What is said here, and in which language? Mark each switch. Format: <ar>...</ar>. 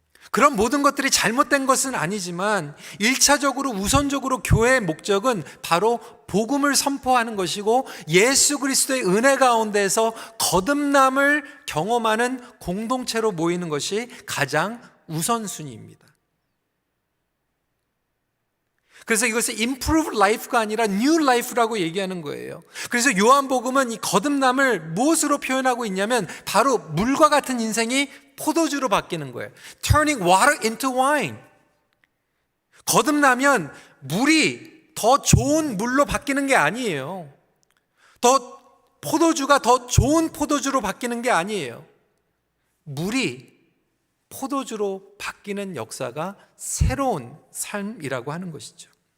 <ko>그런 모든 것들이 잘못된 것은 아니지만 1차적으로 우선적으로 교회의 목적은 바로 복음을 선포하는 것이고 예수 그리스도의 은혜 가운데서 거듭남을 경험하는 공동체로 모이는 것이 가장 우선순위입니다. 그래서 이것을</ko> <en>improved life</en> <ko>가 아니라</ko> <en>new life</en> <ko>라고 얘기하는 거예요. 그래서 요한복음은 이 거듭남을 무엇으로 표현하고 있냐면 바로 물과 같은 인생이 포도주로 바뀌는 거예요.</ko> <en>Turning water into wine.</en> <ko>거듭나면 물이 더 좋은 물로 바뀌는 게 아니에요. 포도주가 더 좋은 포도주로 바뀌는 게 아니에요. 물이 포도주로 바뀌는 역사가 새로운 삶이라고 하는 것이죠.</ko>